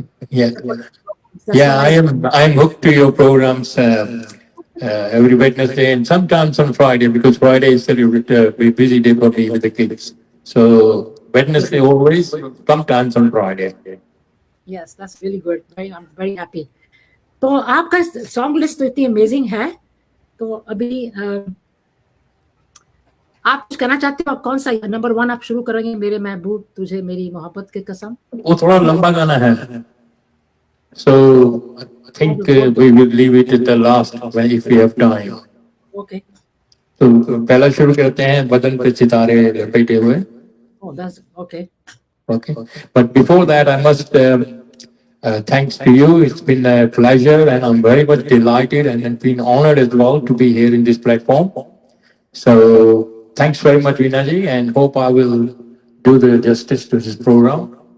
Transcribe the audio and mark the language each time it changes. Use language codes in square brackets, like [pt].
[en] Yeah, That's yeah. so nice. I'm hooked to your programs every Wednesday and sometimes on Friday, because Friday is a busy day for me with the kids. So Wednesday always, sometimes on Friday. Yes, that's really good. I'm very happy. [hi] तो आपका song list तो इतनी amazing है, तो अभी आप कुछ कहना चाहते हो? आप कौन सा नंबर 1 आप शुरू करेंगे? मेरे महबूब तुझे मेरी मोहब्बत की कसम। वो थोड़ा लंबा गाना है, [en] so I think we will leave it at the last if we have time. Okay. [hi] तो पहला शुरू करते हैं, बदन पे सितारे लपेटे हुए। [en] Oh, that's okay. Okay, but before that, I must thanks to you. It's been a pleasure, and I'm very much delighted and been honored as well to be here in this platform. So thanks very much, Vinaji, and hope I will do the justice to this program.